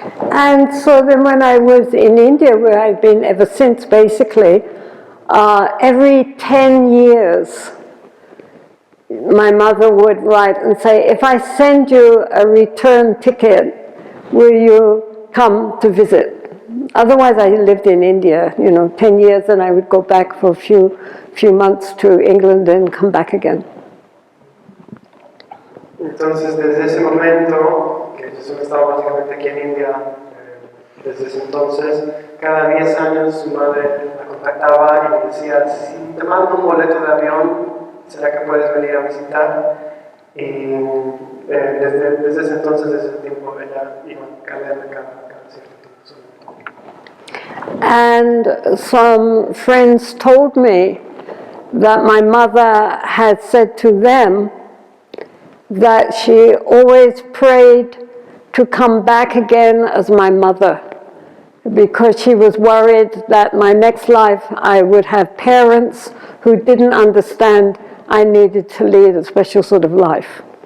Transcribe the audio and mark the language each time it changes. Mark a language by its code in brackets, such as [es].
[en] And so then when I was in India, where I've been ever since basically, every 10 years, my mother would write and say, if I send you a return ticket, will you come to visit? Otherwise, I lived in India, 10 years, and I would go back for a few months to England and come back again. [es] Entonces, desde ese momento, que yo estaba básicamente aquí en India, desde ese entonces, cada 10 años su madre la contactaba y me decía, si te mando un boleto de avión, ¿será que puedes venir a visitar? Y desde ese entonces, desde ese tiempo, ella iba cambiando cada cierto tiempo. [en] And some friends told me that my mother had said to them that she always prayed to come back again as my mother, because she was worried that my next life I would have parents who didn't understand I needed to lead a special sort of life.